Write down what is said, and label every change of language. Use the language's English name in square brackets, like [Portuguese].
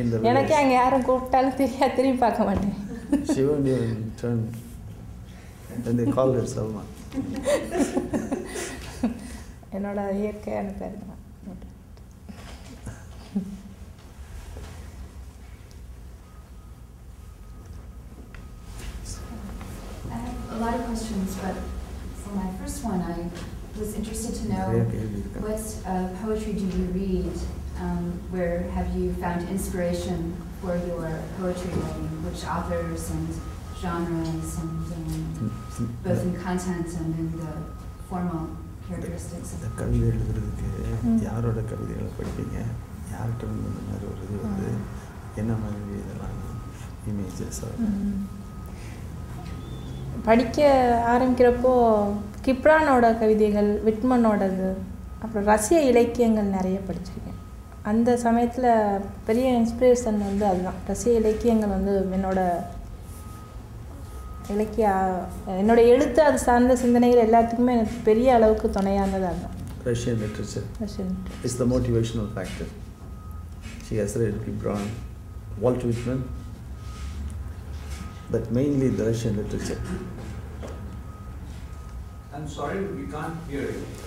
[Tamil] எனக்கே அங்கே யாரும் கூப்பிட்டாலும் தெரியாது திரும்பி பார்க்க மாட்டேன் [English] She won't even turn. And they call her Salman. [Tamil] என்னோட இயற்கையான பேர் தான் [English] I have a lot of questions, but for my first one, I was interested to know what poetry do you read? Where have you found inspiration for your poetry writing? Which authors and genres, and both in content and in the formal characteristics of the [Tamil] கவிதை எழுதுறதுக்கு யாரோட கவிதைகளை படிப்பீங்க யார்கிட்ட இருந்து இந்த மாதிரி ஒரு இது வந்து என்ன மாதிரி இதெல்லாம் இமேஜஸ் படிக்க ஆரம்பிக்கிறப்போ கிப்ரானோட கவிதைகள் விட்மனோடது அப்புறம் ரஷ்ய இலக்கியங்கள் நிறைய படிச்சிருக்கேன் அந்த சமயத்தில் பெரிய இன்ஸ்பிரேஷன் வந்து அதுதான் ரஷ்ய இலக்கியங்கள் வந்து என்னோட எழுத்து அது சார்ந்த சிந்தனைகள் எல்லாத்துக்குமே எனக்கு பெரிய அளவுக்கு துணையானது அதுதான் [English] Russian literature is the motivational factor. She has read Gibran, Walt Whitman, but mainly the Russian literature. I'm sorry, we can't hear you.